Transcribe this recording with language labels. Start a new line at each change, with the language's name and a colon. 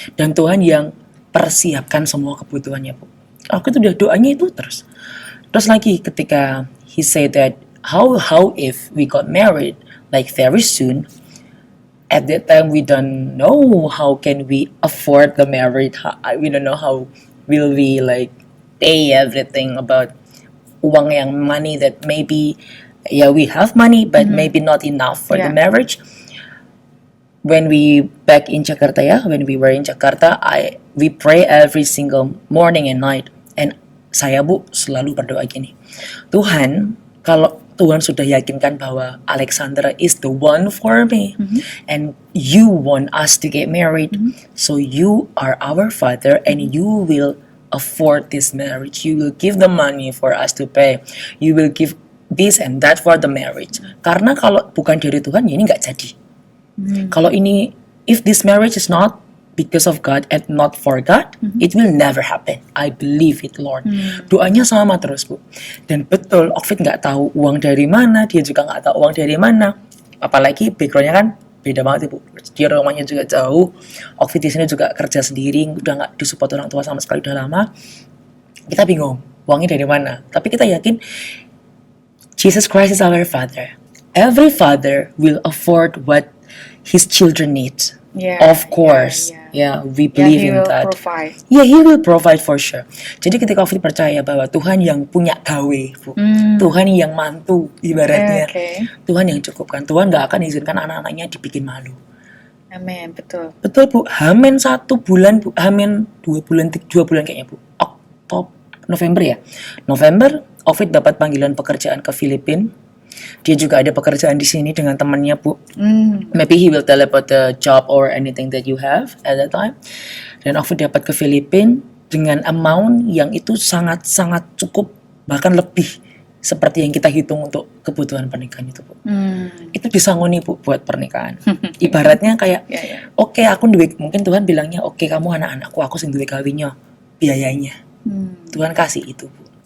Indonesian: Dan Tuhan yang persiapkan semua kebutuhannya, Bu. Aku tuh udah doanya itu terus. Terus lagi ketika
English: he said that how if we got married like very soon, at that time we don't know how can we afford the marriage. We don't know how will we like pay everything about
Indonesian: uang yang
English: money that maybe we have money but maybe not enough for the marriage. When we back in Jakarta when we were in Jakarta, we pray every single morning and night. And
Indonesian: saya, Bu, selalu berdoa gini, Tuhan, kalau Tuhan sudah yakinkan bahwa
English: Alexandra is the one for me, and you want us to get married, so you are our father and you will afford this marriage. You will give the money for us to pay. You will give this and that for the marriage.
Indonesian: Karena kalau bukan dari Tuhan, ya ini nggak jadi. Kalau ini,
English: if this marriage is not because of God and not for God, it will never happen. I believe it, Lord.
Indonesian: Doanya sama terus, Bu. Dan betul, Okfit nggak tahu uang dari mana, dia juga nggak tahu uang dari mana. Apalagi backgroundnya kan beda banget, Bu. Dia rumahnya juga jauh. Okfit di sini juga kerja sendiri, udah nggak disupport orang tua sama sekali, udah lama. Kita bingung, uangnya dari mana. Tapi kita yakin,
English: Jesus Christ is our Father. Every father will afford what his children need. Of course. We believe in that. Provide. He will provide for sure.
Indonesian: Jadi ketika Okfit percaya bahwa Tuhan yang punya gawe, Bu. Tuhan yang mantu ibaratnya. Tuhan yang cukupkan. Tuhan gak akan izinkan anak-anaknya dibikin malu. Amin, betul. Betul, Bu. Hamin 1 bulan, Bu. Hamin 2 bulan kayaknya, Bu. November ya. November, Okfit dapat panggilan pekerjaan ke Filipina. Dia juga ada pekerjaan di sini dengan temannya, Bu.
English: Maybe he will tell about the job or anything that you have at that time.
Indonesian: Dan Okfit dapat ke Filipina dengan amount yang itu sangat-sangat cukup, bahkan lebih seperti yang kita hitung untuk kebutuhan pernikahan itu, Bu. Itu disangoni, Bu, buat pernikahan. Ibaratnya kayak, oke, aku duit, mungkin Tuhan bilangnya, oke, kamu anak-anakku,
Javanese: aku sing duwe gawinya,
Indonesian: biayanya. Tuhan kasih itu, Bu.